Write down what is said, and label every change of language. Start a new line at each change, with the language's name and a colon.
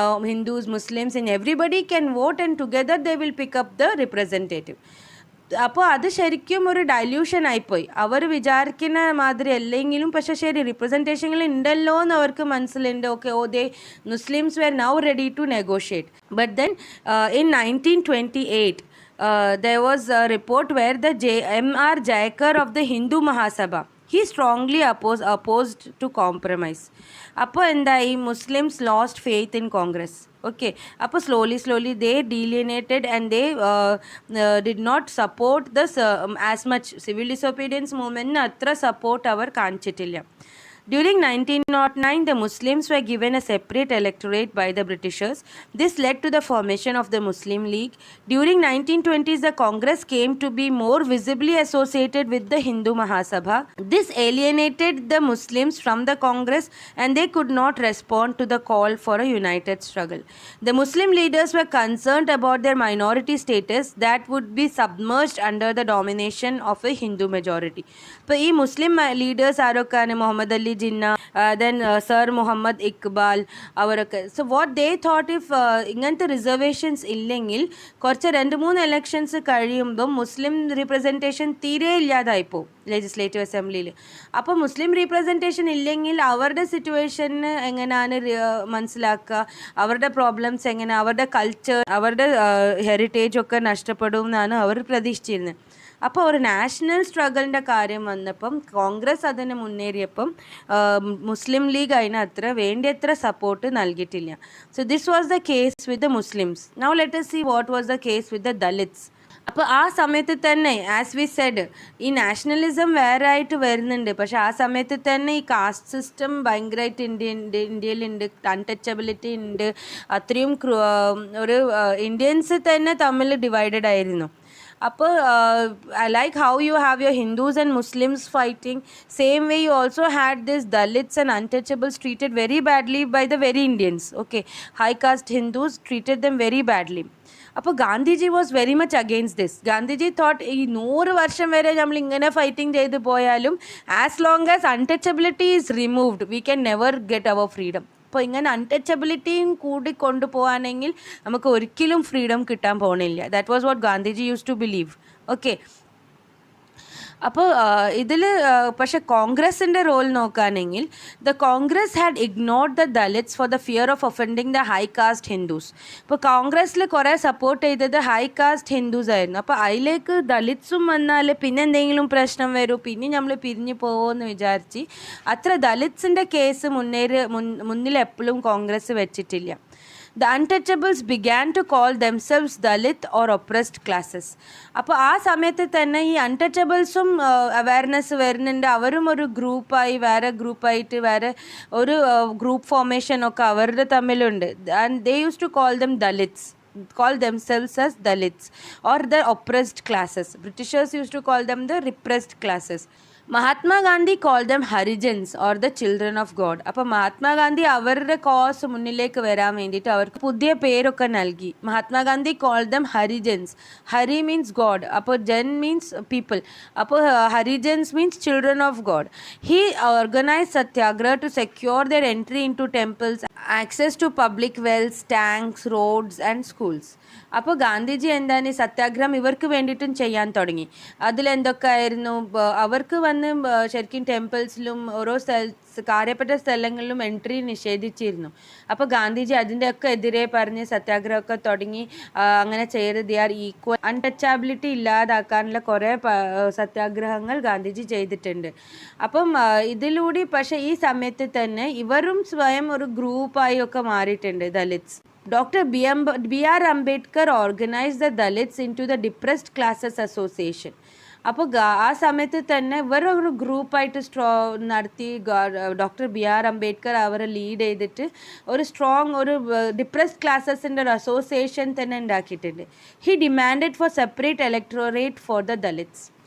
English: Hindus, Muslims and everybody can vote and together they will pick up the representative.
Malayalam: അപ്പോൾ അത് ശരിക്കും ഒരു dilution ആയിപ്പോയി. അവർ വിചാരിക്കുന്ന മാതിരി അല്ലെങ്കിലും പക്ഷേ ശരി റിപ്രസെൻറ്റേഷനിൽ ഉണ്ടല്ലോ എന്ന് അവർക്ക് മനസ്സിലുണ്ട്.
English: Okay, they Muslims were now ready to negotiate. But then in 1928 there was a report where the M.R. Jayakar of the Hindu Mahasabha, he strongly opposed to compromise.
Malayalam: അപ്പോൾ എന്തായി,
English: Muslims lost faith in Congress. Okay, അപ്പോൾ slowly they delineated and they did not support as much.
Malayalam: Civil disobedience മൂവ്മെൻറ്റിന് അത്ര support അവർ കാണിച്ചിട്ടില്ല.
English: During 1909, the Muslims were given a separate electorate by the Britishers. This led to the formation of the Muslim League. During 1920s, the Congress came to be more visibly associated with the Hindu Mahasabha. This alienated the Muslims from the Congress, and they could not respond to the call for a united struggle. The Muslim leaders were concerned about their minority status that would be submerged under the domination of a Hindu majority.
Malayalam: ഇപ്പോൾ ഈ മുസ്ലിം leaders ആരൊക്കെയാണ്? Muhammad Ali Jinnah, then sir Muhammad Iqbal, അവരൊക്കെ.
English: so what they thought, if
Malayalam: ഇങ്ങനത്തെ reservations ഇല്ലെങ്കിൽ കുറച്ച് 2-3 elections കഴിയുമ്പം മുസ്ലിം റീപ്രസെൻറ്റേഷൻ തീരെ ഇല്ലാതായിപ്പോവും legislative അസംബ്ലിയിൽ. അപ്പോൾ മുസ്ലിം റീപ്രസെൻറ്റേഷൻ ഇല്ലെങ്കിൽ അവരുടെ സിറ്റുവേഷന് എങ്ങനെയാണ് മനസ്സിലാക്കുക, അവരുടെ പ്രോബ്ലംസ് എങ്ങനെ, അവരുടെ കൾച്ചർ, അവരുടെ ഹെറിറ്റേജ് ഒക്കെ നഷ്ടപ്പെടും എന്നാണ് അവർ പ്രതീക്ഷിച്ചിരുന്നത്. അപ്പോൾ ഒരു നാഷണൽ സ്ട്രഗിളിൻ്റെ കാര്യം വന്നപ്പം കോൺഗ്രസ് അതിന് മുന്നേറിയപ്പം മുസ്ലിം ലീഗ് അതിന് വേണ്ടത്ര സപ്പോർട്ട് നൽകിയിട്ടില്ല.
English: So this was the case with the Muslims. Now let us see what was the case with the Dalits.
Malayalam: അപ്പോൾ ആ സമയത്ത് തന്നെ,
English: as we said,
Malayalam: ഈ നാഷണലിസം വേറെ ആയിട്ട് വരുന്നുണ്ട്. പക്ഷെ ആ സമയത്ത് തന്നെ ഈ കാസ്റ്റ് സിസ്റ്റം ഭയങ്കരമായിട്ട് ഇന്ത്യയിലുണ്ട്, അൺടച്ചബിലിറ്റി ഉണ്ട്. അത്രയും ഒരു ഇന്ത്യൻസ് തന്നെ തമ്മിൽ ഡിവൈഡഡ് ആയിരുന്നു.
English: അപ്പോൾ like how you have your Hindus and Muslims fighting, same way you also had this Dalits and untouchables treated very badly by the very Indians. Okay, high caste Hindus treated them very badly. അപ്പോൾ Gandhiji was very much against this. Gandhiji thought
Malayalam: ഈ 100 വർഷം വരെ നമ്മൾ ഇങ്ങനെ fighting ചെയ്ത് പോയാലും
English: As long as untouchability is removed we can never get our freedom.
Malayalam: അപ്പോൾ ഇങ്ങനെ അൺടച്ചബിലിറ്റിയും കൂടി കൊണ്ടുപോകാനെങ്കിൽ നമുക്ക് ഒരിക്കലും ഫ്രീഡം കിട്ടാൻ പോകണില്ല.
English: That was what Gandhiji use to believe. Okay,
Malayalam: അപ്പോൾ ഇതിൽ പക്ഷെ കോൺഗ്രസിൻ്റെ റോൾ നോക്കുകയാണെങ്കിൽ
English: The Congress had ignored the Dalits for the fear of offending the high caste Hindus.
Malayalam: ഇപ്പോൾ കോൺഗ്രസ്സിൽ കുറേ സപ്പോർട്ട് ചെയ്തത് ഹൈ കാസ്റ്റ് ഹിന്ദുസ് ആയിരുന്നു. അപ്പോൾ അതിലേക്ക് ദലിറ്റ്സും വന്നാൽ പിന്നെ എന്തെങ്കിലും പ്രശ്നം വരും, പിന്നെ നമ്മൾ പിരിഞ്ഞു പോകുമെന്ന് വിചാരിച്ച് അത്ര ദലിറ്റ്സിൻ്റെ കേസ് മുന്നിൽ എപ്പോഴും കോൺഗ്രസ് വെച്ചിട്ടില്ല.
English: The untouchables began to call themselves Dalit or oppressed classes.
Malayalam: അപ്പോൾ ആ സമയത്ത് തന്നെ ഈ അൺടച്ചബിൾസും അവയർനെസ് വരുന്നുണ്ട്. അവരും ഒരു ഗ്രൂപ്പായി, വേറെ ഗ്രൂപ്പായിട്ട് വേറെ ഒരു ഗ്രൂപ്പ് ഫോർമേഷൻ ഒക്കെ അവരുടെ തമ്മിലുണ്ട്.
English: And they use to call them Dalits, call themselves as Dalits or the oppressed classes. Britishers used to call them the repressed classes. Mahatma Gandhi call them Harijans or the children of God.
Malayalam: അപ്പോൾ മഹാത്മാഗാന്ധി അവരുടെ കോസ് മുന്നിലേക്ക് വരാൻ വേണ്ടിയിട്ട് അവർക്ക് പുതിയ പേരൊക്കെ നൽകി.
English: Mahatma Gandhi call them Harijans. Hari means God, അപ്പോൾ jan means people, അപ്പോൾ Harijans means children of God. He organise satyagraha to secure their entry in to temples, access to public wells, tanks, roads and schools.
Malayalam: അപ്പോൾ ഗാന്ധിജി എന്താണ് ഈ സത്യാഗ്രഹം ഇവർക്ക് വേണ്ടിയിട്ടും ചെയ്യാൻ തുടങ്ങി. അതിലെന്തൊക്കെയായിരുന്നു? അവർക്ക് ശരിക്കും ടെമ്പിൾസിലും ഓരോ കാര്യപ്പെട്ട സ്ഥലങ്ങളിലും എൻട്രി നിഷേധിച്ചിരുന്നു. അപ്പോൾ ഗാന്ധിജി അതിൻ്റെയൊക്കെ എതിരെ പറഞ്ഞ് സത്യാഗ്രഹമൊക്കെ തുടങ്ങി. അങ്ങനെ ചെയ്യരുത്, ദേ ആർ ഈക്വൽ, അൺടച്ചബിലിറ്റി ഇല്ലാതാക്കാനുള്ള കുറേ സത്യാഗ്രഹങ്ങൾ ഗാന്ധിജി ചെയ്തിട്ടുണ്ട്. അപ്പം ഇതിലൂടെ പക്ഷേ ഈ സമയത്ത് തന്നെ ഇവരും സ്വയം ഒരു ഗ്രൂപ്പായി ഒക്കെ മാറിയിട്ടുണ്ട്, ദലിറ്റ്സ്.
English: Dr. B.R. Ambedkar organized the Dalits into the Depressed Classes Association.
Malayalam: അപ്പോൾ ആ സമയത്ത് തന്നെ ഇവരൊരു ഗ്രൂപ്പായിട്ട് നടത്തി ഡോക്ടർ B.R. അംബേദ്കർ അവരെ ലീഡ് ചെയ്തിട്ട് ഒരു സ്ട്രോങ് ഒരു ഡിപ്രസ്ഡ് ക്ലാസസിൻ്റെ ഒരു അസോസിയേഷൻ തന്നെ ഉണ്ടാക്കിയിട്ടുണ്ട്.
English: He demanded for separate electorate for the Dalits.